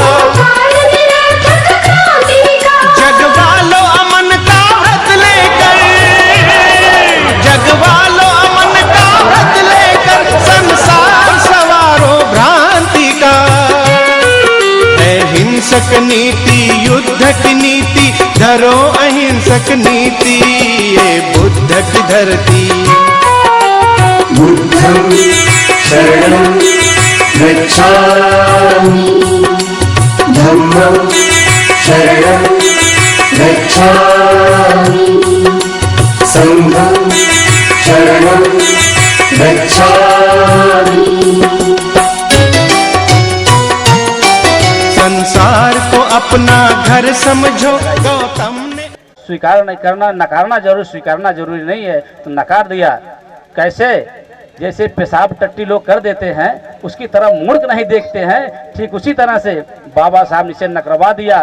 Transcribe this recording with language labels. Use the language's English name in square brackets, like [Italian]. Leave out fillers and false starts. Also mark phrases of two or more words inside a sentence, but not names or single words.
[Hindi] जगवालो अमन का व्रत लेकर, जगवालो अमन का व्रत लेकर, संसार सवारो भ्रांति का। अहिंसक नीति युद्ध की नीति, धरो अहिंसक नीति। ये बुद्ध की धरती। [Pali] बुद्धं शरणं गच्छामि, धम्मं शरणं गच्छामि, संघं शरणं गच्छामि। [Hindi] संसार को अपना घर समझो, गौतम ने। स्वीकार नहीं करना, नकारना जरूर, स्वीकारना जरूरी नहीं है, तो नकार दिया। कैसे? जैसे पेशाब टट्टी लोग कर देते हैं, उसकी तरह मुड़ के नहीं देखते हैं, ठीक उसी तरह से बाबा साहब ने इसे नकरवा दिया।